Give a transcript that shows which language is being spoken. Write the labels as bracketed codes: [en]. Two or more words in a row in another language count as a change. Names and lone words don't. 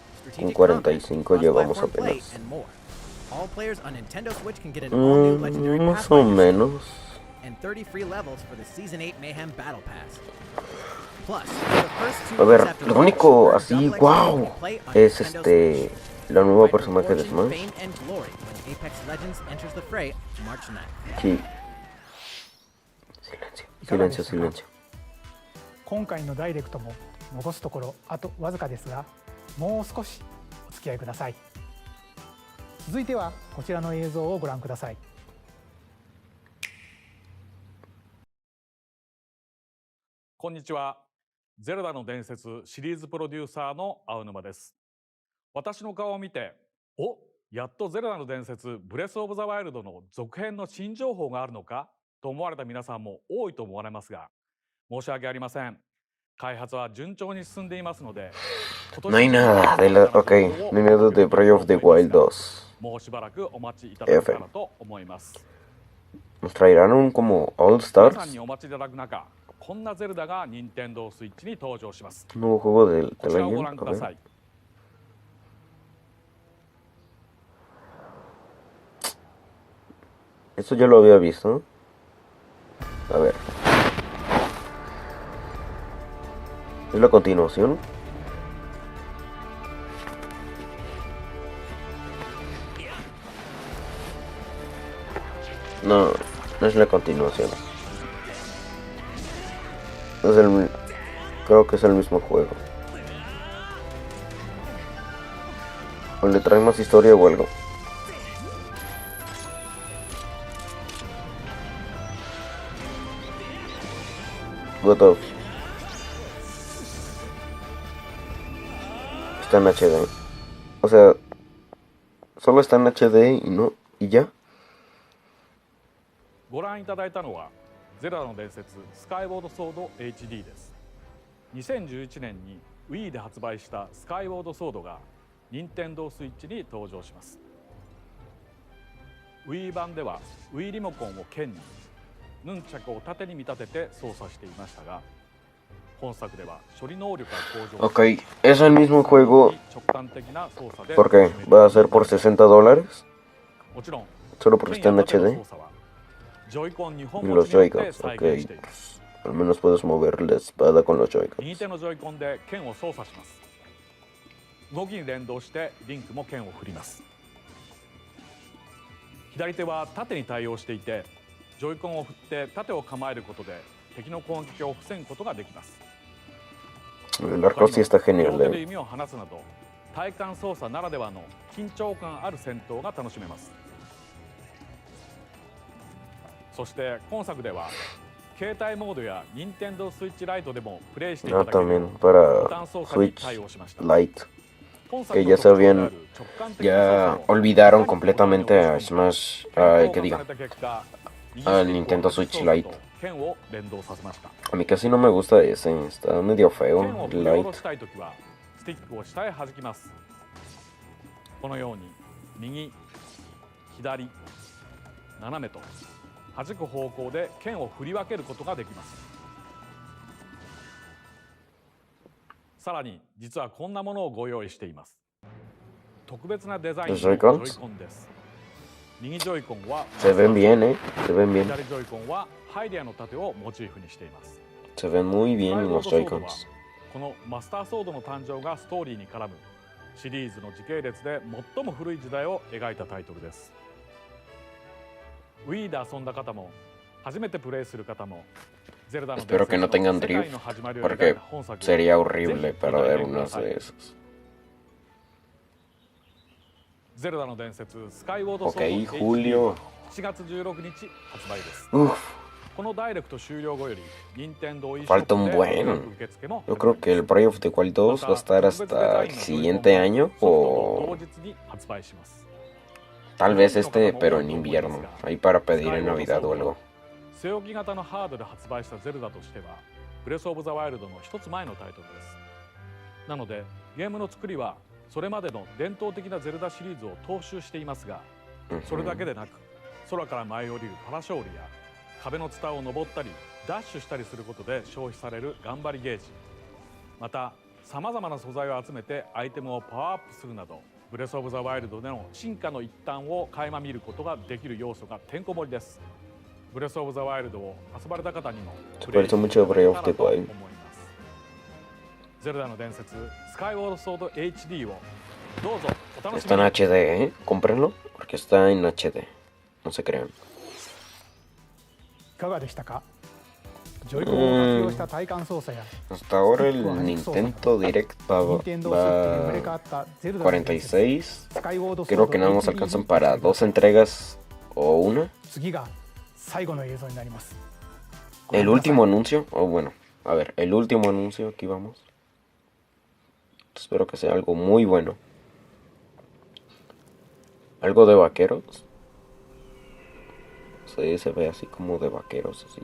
[es] Con [en] strategic 45 combat, [es] llevamos [en] cross-platform play, [es] apenas. [en] and more. All players on Nintendo Switch can get an all-new legendary [es] Más o [en] Pathfinder [es] menos. [en] and 30 free levels for the Season 8 Mayhem Battle Pass. Plus, for the first 2 [es] A ver, [en] weeks after [es] lo [en] launch, [es] único [en] earn [es] así, [en] double XP [es] wow, [en] when you play on [es] es [en] Nintendo Switch. [es] la nueva [en] Fight for [es] personaje de [en] fortune, [es] Smash. [en] fame, and glory when Apex Legends enters the fray March 9th. [es] Sí. Silencio, silencio. [ja] 今回のダイレクトも残すところあとわずかですが、もう少しお付き合いください。続いてはこちらの映像をご覧ください。こんにちは。ゼルダの伝説シリーズプロデューサーの青沼です。私の顔を見て、お、やっとゼルダの伝説ブレスオブザワイルドの続編の新情報があるのかと思われた皆さんも多いと思われますが、申し訳ありません。開発は順調に進んでいますので、 [es] No hay nada de la... Ok, no hay nada de Breath of the Wild 2. [ja] もうしばらくお待ちいただけたらと思います。 [es] Nos traerán un como All [ja] 皆さん [es] Stars. [ja] にお待ちいただく中、こんなゼルダが任天堂スイッチに登場します。 [es] Nuevo juego de [ja] こちらを [es] Legend. [ja] ご覧く [es] A [ja] ださ [es] ver. [ja] い。 [es] Esto ya lo había visto. A ver. ¿Es la continuación? No, no es la continuación. Es el... Creo que es el mismo juego. O le trae más historia o algo. [en] What up? [es] Está en HD. O sea, solo está en HD y no, y ya. [ja] ご覧いただいたのはゼルダの伝説スカイウォードソード HD です。2011年に Wii で発売したスカイウォードソードが任天堂スイッチに登場します。 Wii 版では Wii リモコンを剣にヌンチャクを縦に見立てて操作していましたが、本作では処理能力が向上。 [es] Ok, es el mismo juego. [ja] 直感的な操作で。 [es] ¿Por qué? ¿Va a ser por $60? [ja] もちろん。 [es] Solo porque está en HD. [ja] ジョイコン2 [es] Y [ja] 本持 [es] los [ja] ちによって [es] Joy-Cons, [ja] 再 [es] ok. [ja] 現しています。 [es] Al menos puedes mover la espada con los Joy-Cons. [ja] 右手のジョイコンで剣を操作します。動きに連動してリンクも剣を振ります。左手は縦に対応していて、ジョイコンを振って縦を構えることで敵の攻撃を防ぐことができます。 [es] El arco sí está [ja] 両 [es] genial, [ja] 手で [es] eh. [ja] 弓を放つなど体感操作ならではの緊張感ある戦闘が楽しめます。そして今作では携帯モードや任天堂スイッチライトでもプレイしていた [es] Ah, [ja] だける [es] también [ja] ボ [es] para [ja] タン操作に [es] Switch [ja] 対応しました。 [es] Lite. [ja] 本作 [es] Que [ja] の [es] ya [ja] 特徴であ [es] sabían, [ja] る直感的な操 [es] ya [ja] 作を [es] olvidaron completamente a Smash, que [ja] 変更 [es] diga, [ja] された結果、 [es] al Nintendo Switch Lite. [ja] 剣を連動させました。 [es] A mí casi no me gusta ese, está medio [ja] 剣 [es] feo, [ja] を振り下ろ [es] light. [ja] したいときはスティックを下へ弾きます。このように右、左、斜めと弾く方向で剣を振り分けることができます。さらに実はこんなものをご用意しています。特別なデザインのジョイコンです。右ジョイコンは [es] Se ven bien, se ven bien. [ja] 左ジョイコンはハイデアの盾をモチーフにしています。 [es] Se ven muy bien los Joy-Cons. [ja] このマスターソードの誕生がストーリーに絡むシリーズの時系列で最も古い時代を描いたタイトルです。 Wii で遊んだ方も初めてプレイする方も [es] Espero que no tengan drift, porque sería horrible perder uno de esos. [ja] ゼルダの伝説スカイウォードソード [es] Ok, julio. [ja] 7月16日発売です。 [es] Uf, [ja] このダイレクト終了後より任天堂 [es] falta un buen. Yo creo que el Breath of the Wild 2 va a estar hasta el siguiente año o [ja] 同日に発売します。 [es] tal vez este, pero en invierno, ahí para pedir en Navidad o algo. [ja] 据え置き型のハードで発売したゼルダとしてはブレスオブザワイルドの一つ前のタイトルです。なのでゲームの作りはそれまでの伝統的なゼルダシリーズを踏襲していますが、それだけでなく空から舞い降りるパラショールや壁のツタを登ったりダッシュしたりすることで消費される頑張りゲージ、またさまざまな素材を集めてアイテムをパワーアップするなどブレスオブザワイルドでの進化の一端を垣間見ることができる要素がてんこ盛りです。ブレスオブザワイルドを遊ばれた方にも [es] Se parece mucho a Breath of the Wild. [ja] ゼルダの伝説スカイウォードソード HD をどうぞお楽し [es] Está [ja] み [es] en [ja] に。 [es] HD, cómprenlo, porque está en HD. No se crean. [ja] いかがでしたか？ジョイコンを活用した体感操作や [es] Hasta ahora el Nintendo Direct va 46. Creo que nada más alcanzan para 2 entregas o una. [ja] 次が最後の映像になります。 [es] El último anuncio, o bueno, a ver, el último anuncio, aquí vamos. Espero que sea algo muy bueno. Algo de vaqueros. Sí, se ve así como de vaqueros, así.